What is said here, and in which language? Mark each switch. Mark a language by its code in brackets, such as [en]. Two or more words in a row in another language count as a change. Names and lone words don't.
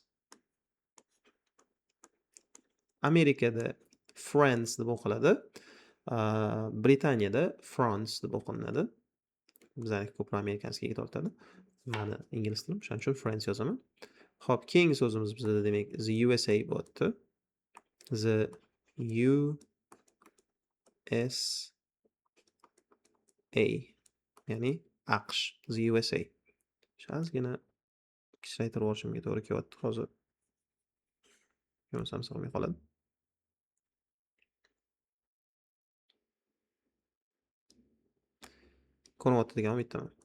[uz] Amerikada France deb o'qiladi. Britaniyada France deb o'qilinadi. Bizlar ko'proq amerikanskiga tortadi. Mani ingliz tilim, shuning uchun France yozaman. Xo'p, keyingi so'zimiz bizda demak [en] the USA [uz] bo'lyapti. The USA, ya'ni AQSh, the USA. Ozgina kichraytirib olishimga to'g'ri kelyapti hozir. Yo'qsam sig'may qoladi. Ko'ryapti degan umiddaman.